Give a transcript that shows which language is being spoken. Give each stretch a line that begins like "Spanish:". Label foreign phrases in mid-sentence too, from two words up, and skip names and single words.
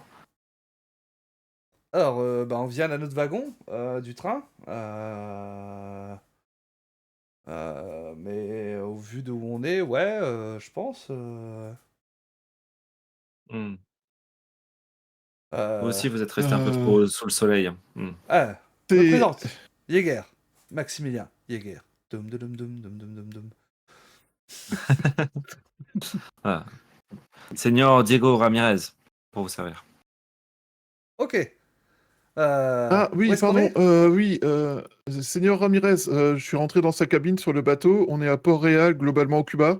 French: Alors, bah, on vient à notre wagon du train. Mais au vu de où on est, ouais, je pense. Mm. Vous Euh, aussi, vous êtes resté un peu Euh, trop sous le soleil. Mm. ah, je me c'est... présente. Jäger. Maximilien. Jäger. Dum dum dum dum dum dum dum. Ah. Seigneur Diego Ramirez, pour vous servir. Ok. Ah Où oui, est-ce qu'on pardon, est? oui, Seigneur Ramirez, je suis rentré dans sa cabine sur le bateau, on est à Port-Réal, globalement au Cuba,